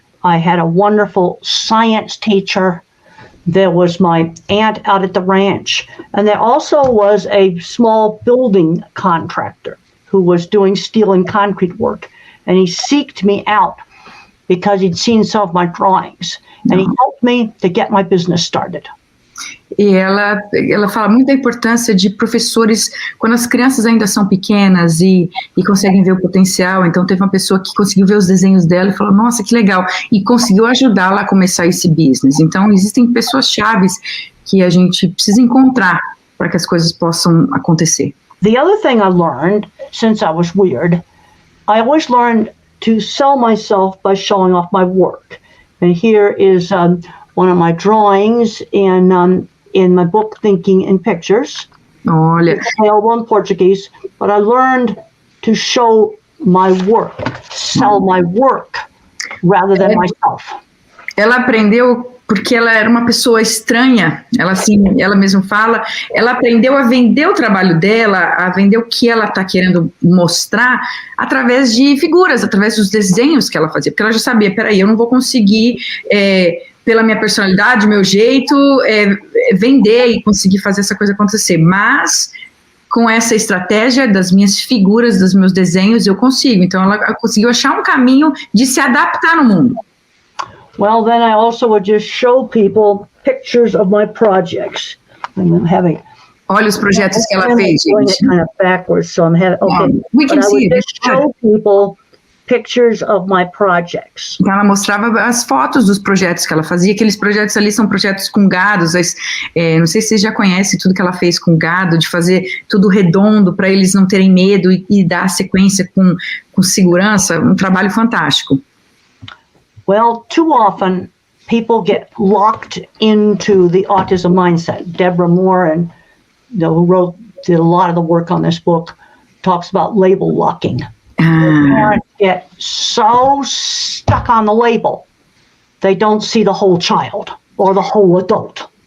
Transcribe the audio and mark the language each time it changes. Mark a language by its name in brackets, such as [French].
[English] I had a wonderful science teacher. There was my aunt out at the ranch. And there also was a small building contractor who was doing steel and concrete work. And he seeked me out because he'd seen some of my drawings. And he helped me to get my business started. [Portuguese] E ela fala muito da importância de professores, quando as crianças ainda são pequenas e conseguem ver o potencial. Então teve uma pessoa que conseguiu ver os desenhos dela e falou, nossa, que legal, e conseguiu ajudá-la a começar esse business. Então existem pessoas chaves que a gente precisa encontrar para que as coisas possam acontecer. [English] The other thing I learned, since I was weird, I always learned to sell myself by showing off my work. And here is one of my drawings in my book, Thinking in Pictures. [Portuguese] Olha. [English] It's available in Portuguese, but I learned to show my work, sell my work, rather than myself. [Portuguese] Ela aprendeu porque ela era uma pessoa estranha, ela mesma fala, ela aprendeu a vender o trabalho dela, a vender o que ela está querendo mostrar através de figuras, através dos desenhos que ela fazia, porque ela já sabia, peraí, eu não vou conseguir, pela minha personalidade, meu jeito, vender e conseguir fazer essa coisa acontecer, mas com essa estratégia das minhas figuras, dos meus desenhos, eu consigo. Então ela conseguiu achar um caminho de se adaptar no mundo. [English] Well, then I also would just show people pictures of my projects. I'm having. [Portuguese] Olha os projetos que ela fez, gente. [English] Kind of backwards, so I'm having. Okay, we can see it. Show people pictures of my projects. [Portuguese] Então ela mostrava as fotos dos projetos que ela fazia. Aqueles projetos ali são projetos com gados. Não sei se vocês já conhecem tudo que ela fez com gado, de fazer tudo redondo para eles não terem medo e dar sequência com segurança. Um trabalho fantástico. [English] Well, too often people get locked into the autism mindset. Deborah Moore, who did a lot of the work on this book, talks about label locking. Parents get so stuck on the label, they don't see the whole child or the whole adult.